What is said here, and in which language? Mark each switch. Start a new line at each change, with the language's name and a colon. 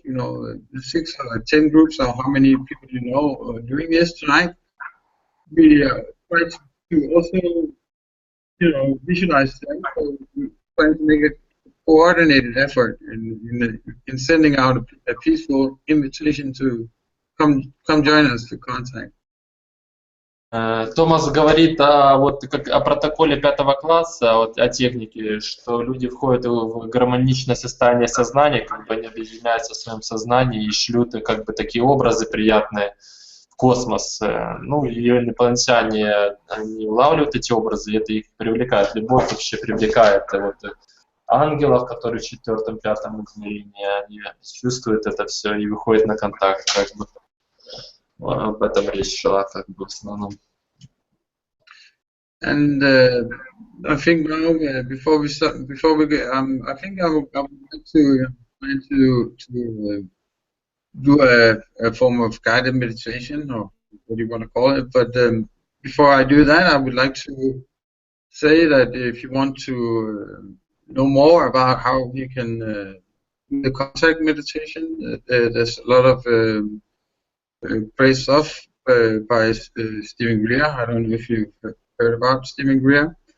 English: You know, the 6 or 10 groups, or how many people you know are doing this tonight. We try to also, you know, visualize them. So we're trying to make a coordinated effort in sending out a peaceful invitation to come join us to contact.
Russian: Томас говорит о протоколе 5-го класса, о технике, что люди входят в гармоничное состояние сознания, как бы они объединяются в своем сознании и шлют как бы такие образы приятные в космос. Ну, и инопланетяне, они улавливают эти образы, и это их привлекает. Любовь вообще привлекает ангелов, которые в 4-5 измерении, они чувствуют это все и выходят на контакт, как бы. Об этом речь шла, как бы, в основном.
English: And I think now, before we go, I think I would like to do a form of guided meditation, or what do you want to call it. But before I do that, I would like to say that if you want to know more about how you can do the contact meditation, there's a lot of great stuff by Stephen Greer. I don't know if you've heard about Stephen Greer.